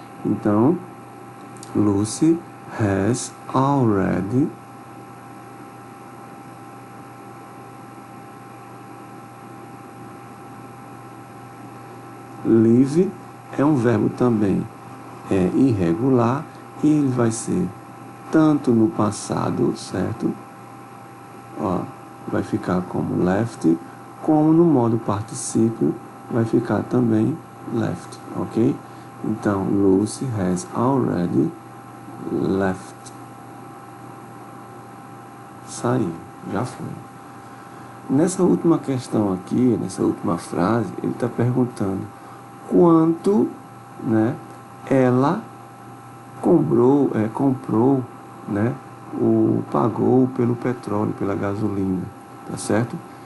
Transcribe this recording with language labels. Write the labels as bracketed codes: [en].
[pt] Então, [en] Lucy has already live [pt] é um verbo também irregular e ele vai ser tanto no passado, certo? Ó, vai ficar como left, como no modo particípio vai ficar também left, ok? Então, [en] Lucy has already left. [pt] Saiu, já foi. Nessa última questão aqui, nessa última frase, ele está perguntando quanto, né, ela comprou, né, pagou pelo petróleo, pela gasolina, tá certo?